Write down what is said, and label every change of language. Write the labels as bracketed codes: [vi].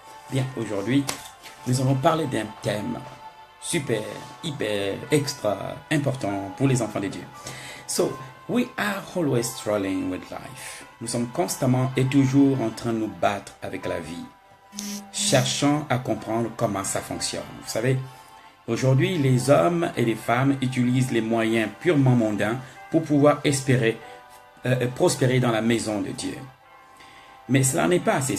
[fr] Bien, aujourd'hui, nous allons parler d'un thème super, hyper, extra important pour les enfants de Dieu. [en] So, we are always struggling with life. [fr] Nous sommes constamment et toujours en train de nous battre avec la vie, cherchant à comprendre comment ça fonctionne. Vous savez, aujourd'hui, les hommes et les femmes utilisent les moyens purement mondains pour pouvoir espérer prospérer dans la maison de Dieu. Mais cela n'est pas assez.